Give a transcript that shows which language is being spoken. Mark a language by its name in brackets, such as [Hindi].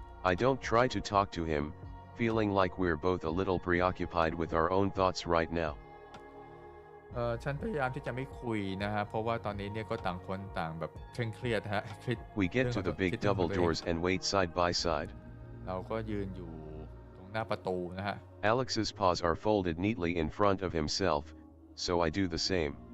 [English] I don't try to talk to him, feeling like we're both a little preoccupied with our own thoughts right now. [Thai] ฉันพยายามที่จะไม่คุยนะฮะเพราะว่าตอนนี้เนี่ยก็ต่างคนต่างแบบเคร่งเครียดฮะ [English] We get to the big double doors and wait side by side. [Thai] เราก็ยืนอยู่ตรงหน้าประตูนะฮะ [English] Alex's paws are folded neatly in front of himself, so I do the same.